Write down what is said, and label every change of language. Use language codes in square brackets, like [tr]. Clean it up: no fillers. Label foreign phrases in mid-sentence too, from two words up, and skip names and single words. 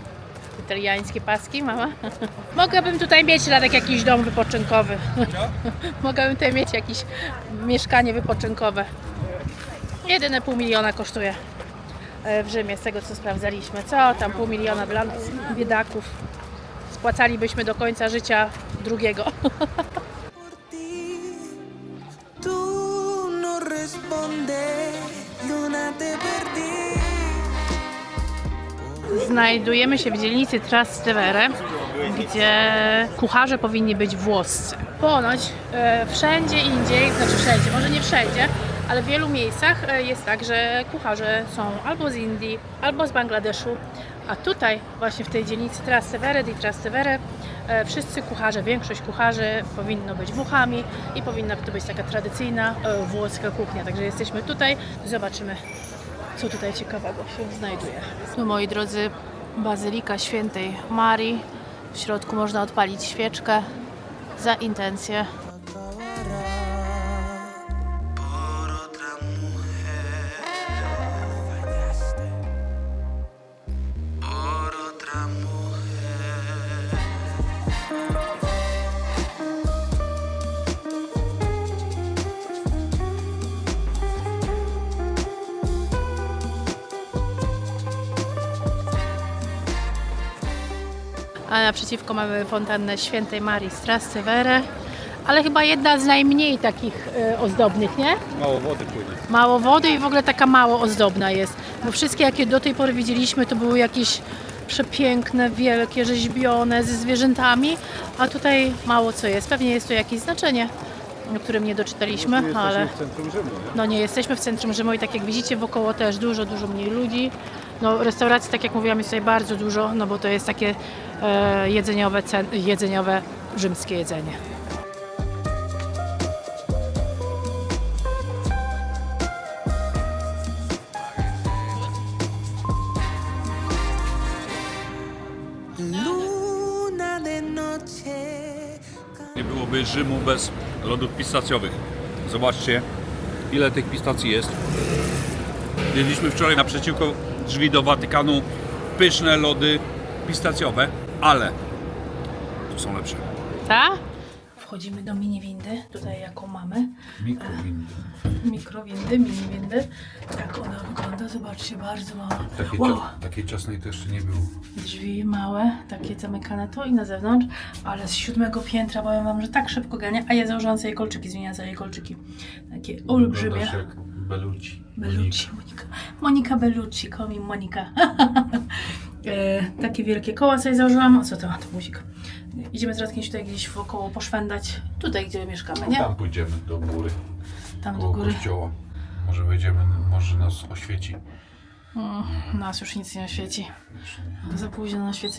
[pl] Italiańskie paski, mama? Mogłabym tutaj mieć Radek jakiś dom wypoczynkowy. Mogłabym tutaj mieć jakieś mieszkanie wypoczynkowe. Jedyne 500 000 kosztuje w Rzymie, z tego co sprawdzaliśmy. Co tam 500 000 dla nas, biedaków. Spłacalibyśmy do końca życia drugiego. [es] Tú no respondes, Luna te perdí. [pl] Znajdujemy się w dzielnicy Trastevere, gdzie kucharze powinni być włoscy. Ponoć wszędzie indziej, znaczy wszędzie, może nie wszędzie, ale w wielu miejscach jest tak, że kucharze są albo z Indii, albo z Bangladeszu, a tutaj właśnie w tej dzielnicy Trastevere di Trastevere wszyscy kucharze, większość kucharzy powinno być Włochami i powinna to być taka tradycyjna włoska kuchnia. Także jesteśmy tutaj, zobaczymy, co tutaj ciekawego się znajduje. Tu, moi drodzy, Bazylika Świętej Marii. W środku można odpalić świeczkę za intencję. [es] por otra mujer. Fallaste por otra mujer. [pl] A naprzeciwko mamy fontannę Świętej Marii z Trastevere, ale chyba jedna z najmniej takich ozdobnych, nie? Mało wody płynie. Mało wody i w ogóle taka mało ozdobna jest, bo wszystkie jakie do tej pory widzieliśmy to były jakieś przepiękne, wielkie, rzeźbione ze zwierzętami, a tutaj mało co jest. Pewnie jest to jakieś znaczenie, o którym nie doczytaliśmy, ale w centrum Rzymu, nie? no nie jesteśmy w centrum Rzymu i tak jak widzicie wokoło też dużo mniej ludzi. No restauracji, tak jak mówiłam, jest tutaj bardzo dużo, no bo to jest takie jedzeniowe rzymskie jedzenie. [es] Luna de noche. [pl] Nie byłoby Rzymu bez lodów pistacjowych. Zobaczcie, ile tych pistacji jest. Jedliśmy wczoraj naprzeciwko drzwi do Watykanu pyszne lody pistacjowe, ale tu są lepsze. Tak? Wchodzimy do mini-windy, tutaj jaką mamy. Mikrowindy. Mikrowindy, mini-windy. Tak ona wygląda, zobaczcie, bardzo mała. Takiej ciasnej to jeszcze nie było. Drzwi małe, takie zamykane tu i na zewnątrz, ale z 7 piętra powiem wam, że tak szybko gania, a ja założyłam sobie kolczyki, zmieniałam sobie kolczyki. Takie olbrzymie. Jak Bellucci. Bellucci, Monika Bellucci, [en] call me Monika. [pl] Takie wielkie koła sobie założyłam. O co to? To guzik. Idziemy z Radkiem tutaj gdzieś wokoło poszwendać. Tutaj, gdzie mieszkamy, nie? Tam pójdziemy do góry, Tam do koło góry. kościoła. Może wejdziemy, może nas oświeci. Nas już nic nie oświeci. Za późno na oświecenie.